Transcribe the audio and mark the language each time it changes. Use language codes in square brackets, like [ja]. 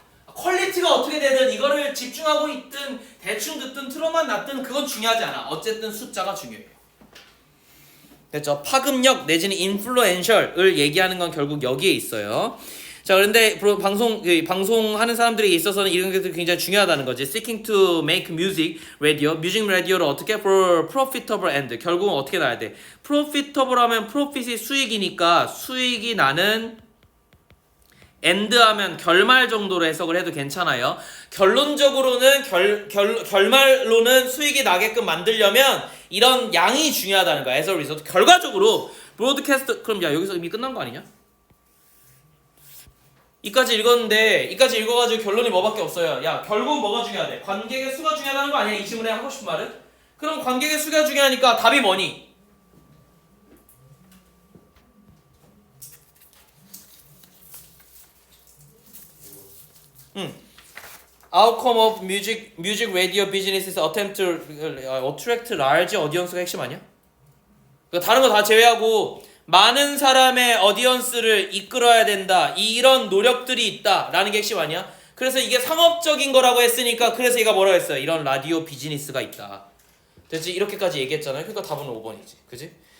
[ko] 퀄리티가 어떻게 되든 이거를 집중하고 있든 대충 듣든 틀어만 놨든 그건 중요하지 않아. 어쨌든 숫자가 중요해요. 됐죠? 파급력 내지는 인플루엔셜을 얘기하는 건 결국 여기에 있어요. 자 그런데 방송하는 사람들에 있어서는 이런 것들이 굉장히 중요하다는 거지. [en] Seeking to make music radio, [ko] 뮤직 라디오를 어떻게 [en] for profitable end. [ko] 결국은 어떻게 나야 돼? profitable 하면 profit이 수익이니까 수익이 나는 end 하면 결말 정도로 해석을 해도 괜찮아요. 결론적으로는 결말로는 수익이 나게끔 만들려면 이런 양이 중요하다는 거야. [en] as a result. [ko] 결과적으로 브로드캐스트 그럼 야 여기서 이미 끝난 거 아니냐? 이까지 읽었는데 이까지 읽어가지고 결론이 뭐밖에 없어요. 야 결국 뭐가 중요하대? 관객의 수가 중요하다는 거 아니야? 이 질문에 하고 싶은 말은? 그럼 관객의 수가 중요하니까 답이 뭐니? [en] Outcome of music radio business's attempt to attract large audience가 [ko] 핵심 아니야? 그러니까 다른 거 다 제외하고 많은 사람의 어디언스를 이끌어야 된다. 이런 노력들이 있다라는 게 핵심 아니야? 그래서 이게 상업적인 거라고 했으니까 그래서 얘가 뭐라고 했어요? 이런 라디오 비즈니스가 있다. 됐지? 이렇게까지 얘기했잖아요. 그러니까 답은 5번이지. 그지?